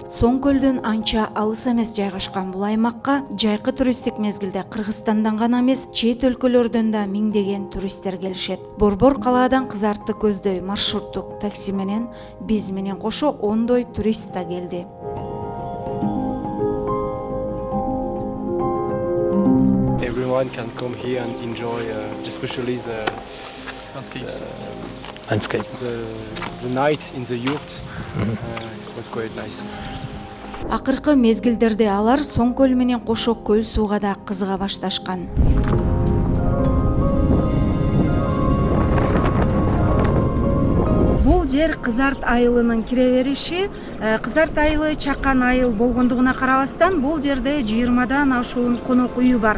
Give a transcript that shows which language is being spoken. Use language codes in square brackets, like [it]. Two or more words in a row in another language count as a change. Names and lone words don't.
[ky] Соңкөлдөн анча алыс эмес жайгашкан бул аймакка жайкы туристтик мезгилде Кыргызстандан гана эмес, чет өлкөлөрдөн да миңдеген туристтер келишет. Борбор калаадан Кызартты көздөй маршруттук такси менен биз менен кошо ондой турист да келди. [en] Everyone can come here and enjoy, especially the landscape. The night in the yurt was quite nice. [ky] Акыркы мезгилдерде алар Соңкөл менен кошо көл сууга да кызыга башташкан. Бул жер Кызарт айылынын кире бериши. Кызарт айылы чакан айыл болгондугуна карабастан бул жерде 20дан ашуун конок үйү бар.